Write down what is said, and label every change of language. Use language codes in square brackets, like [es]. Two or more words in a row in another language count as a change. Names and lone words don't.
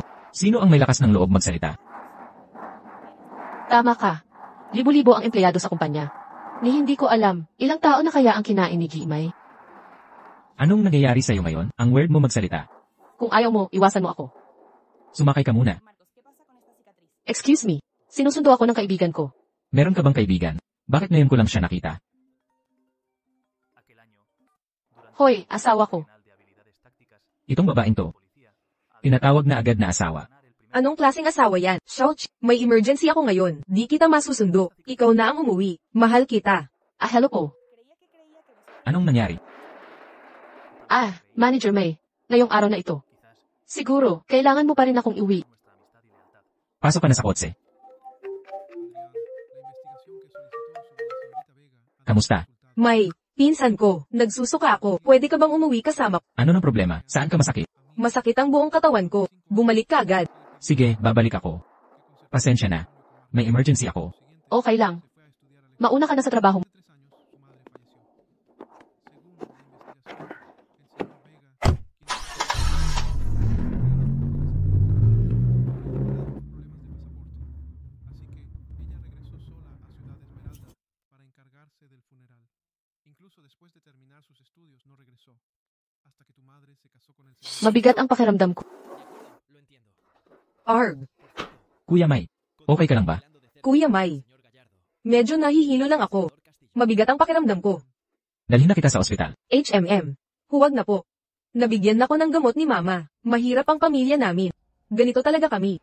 [tl] Sino ang may lakas ng loob magsalita? Tama ka. Libo-libo ang empleyado sa kumpanya. Ni hindi ko alam, ilang tao na kaya ang kinain ni Jimay? Anong nangyayari sa'yo ngayon? Ang weird mo magsalita. Kung ayaw mo, iwasan mo ako. Sumakay ka muna. Marcos, [es] ¿qué pasa con esta cicatriz? [en] Excuse me. [tl] Sinusundo ako ng kaibigan ko. Meron ka bang kaibigan? Bakit ngayon ko lang siya nakita? [es] Aquel año, durante [tl] Hoy, asawa ko. [es] el de habilidades tácticas, [tl] Itong babaeng to. [es] policía [tl] Tinatawag na agad na asawa. [es] ganar el primer [tl] Anong klaseng asawa yan? Shouch, may emergency ako ngayon. Di kita masusundo. Ikaw na ang umuwi. Mahal kita. Ah, hello po. [es] creía que [tl] Anong nangyari? Ah, Manager May. Ngayong araw na ito. [es] quizás [tl] Siguro, kailangan mo pa rin akong iuwi. [es] nuestra amistad y lealtad. [tl] Pasok ka na sa kotse. [es] Adrián, la investigación que solicitó sobre la señorita Vega ha dado [tl] Kamusta? [es] resultados. [tl] May, pinsan ko. Nagsusuka ako. Pwede ka bang umuwi kasama? Ano ng problema? Saan ka masakit? Masakit ang buong katawan ko. Bumalik ka agad. Sige, babalik ako. Pasensya na. May emergency ako. Okay lang. Mauna ka na sa trabaho mo. [es] Hace 3 años, su madre falleció. Según la investigación, el señor Vega, quien Incluso después de terminar sus estudios no regresó, hasta que tu madre se casó con el señor. [tl] Mabigat ang pakiramdam ko. [es] Lo entiendo. Arg. [tl] Kuya May, okay ka lang ba? Kuya May. Medyo nahihilo lang ako. Mabigat ang pakiramdam ko. Dalhin na kita sa ospital. HMM. Huwag na po. Nabigyan ako ng gamot ni Mama. Mahirap ang pamilya namin. Ganito talaga kami.